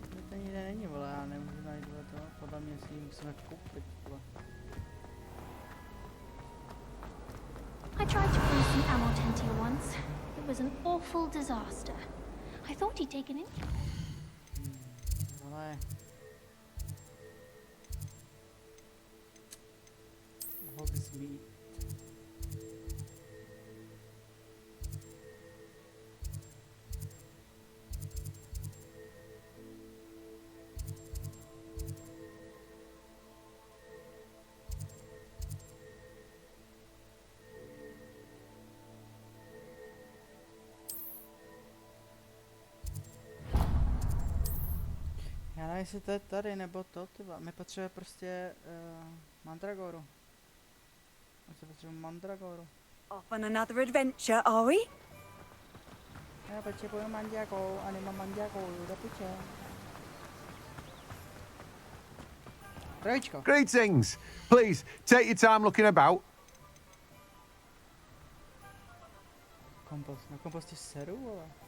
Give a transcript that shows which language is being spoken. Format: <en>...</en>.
<cs>To nikde není, vole, já nemůžu najít to, podle mě si ji musíme koupit, vole.</cs> <en>I tried to bring some ammo tent here once. It was an awful disaster. I thought he'd taken it.</en> <cs>Vole.</cs> <en>Hogsmeade.</en> <cs>Já nevím, jestli to je tady, nebo to, tyba. My potřebujeme prostě mandragoru. My potřebujeme mandragoru.</cs> <en>Off on another adventure, are we?</en> <cs>Já potřebuji mandragoru a nemám mandragoru, do piče. Zdravíčko.</cs> <en>Greetings. Please, take your time looking about.</en> <cs>Kompost, na komposti seru, vole.</cs>